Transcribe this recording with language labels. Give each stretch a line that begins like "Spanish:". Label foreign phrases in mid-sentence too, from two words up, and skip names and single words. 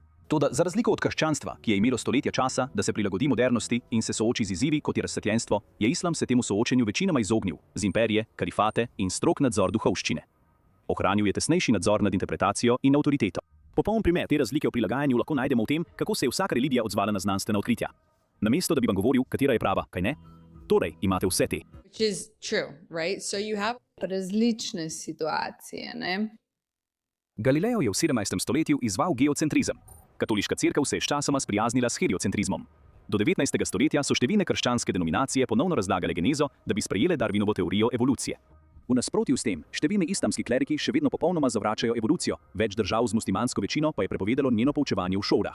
Slovenian: Toda za razliko od krščanstva, ki je imelo stoletja časa, da se prilagodi modernosti in se sooči z izzivi, kot je razsvetljenstvo, je islam se temu soočenju večinoma izognil, z imperije, kalifate in strog nadzor duhovščine. Ohranil je tesnejši nadzor nad interpretacijo in avtoriteto. Popoln primer te razlike v prilagajanju lahko najdemo v tem, kako se je vsaka religija odzvala na znanstvena odkritja. Namesto da bi vam govoril, katera je prava, kaj ne? Torej, imate vse te.
English: Which is true, right? So you have
Slovenian: Različne situacije, ne? Galileo je v 17. stoletju izval geocentrizem. Katoliška cerkev se je sčasoma sprijaznila s heliocentrizmom. Do 19. stoletja so številne krščanske denominacije ponovno razlagale genezo, da bi sprejele Darwinovo teorijo evolucije. V nasprotju s tem, številni islamski kleriki še vedno popolnoma zavračajo evolucijo, več držav z muslimansko večino pa je prepovedalo njeno poučevanje v šolah.